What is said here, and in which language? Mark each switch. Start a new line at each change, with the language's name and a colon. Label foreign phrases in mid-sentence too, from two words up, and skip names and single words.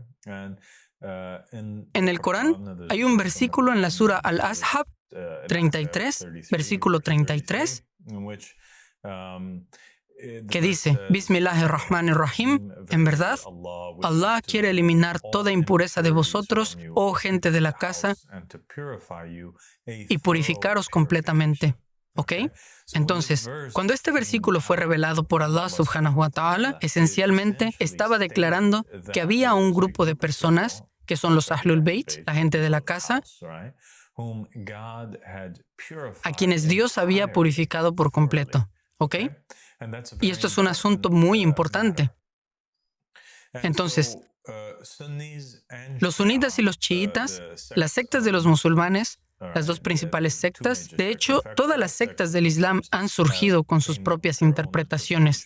Spanish: En el Corán hay un versículo en la Sura Al-Ashab 33, versículo 33, que dice: Bismillahirrahmanirrahim, en verdad, Allah quiere eliminar toda impureza de vosotros, oh gente de la casa, y purificaros completamente. ¿Ok? Entonces, cuando este versículo fue revelado por Allah
Arabic: سبحانه وتعالى,
Spanish: esencialmente estaba declarando que había un grupo de personas que son los
Arabic: أهل البيت,
Spanish: la gente de la casa, a quienes Dios había purificado por completo. ¿Ok? Y esto es un asunto muy importante. Entonces, los sunitas y los chiitas, las sectas de los musulmanes, las dos principales sectas, de hecho, todas las sectas del Islam han surgido con sus propias interpretaciones.